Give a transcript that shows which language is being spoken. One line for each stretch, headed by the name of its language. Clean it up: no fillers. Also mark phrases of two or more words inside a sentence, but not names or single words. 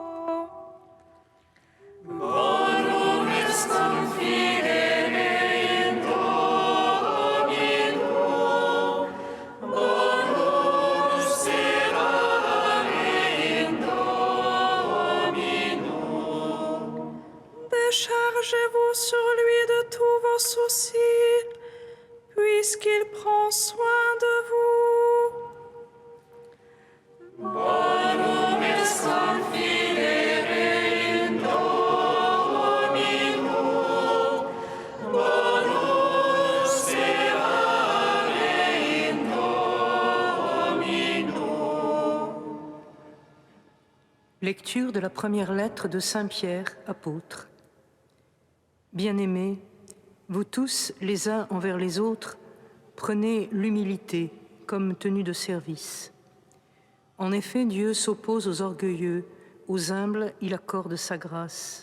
Latin: Bonum est confidere in Domino, bonum sperare in Domino.
French: Déchargez-vous sur lui de tous vos soucis, puisqu'il prend soin de vous.
Latin: Bonum est confidere in Domino, bonum sperare in Domino.
French: Lecture de la première lettre de Saint Pierre, apôtre. Bien-aimés, vous tous, les uns envers les autres, prenez l'humilité comme tenue de service. En effet, Dieu s'oppose aux orgueilleux, aux humbles, il accorde sa grâce.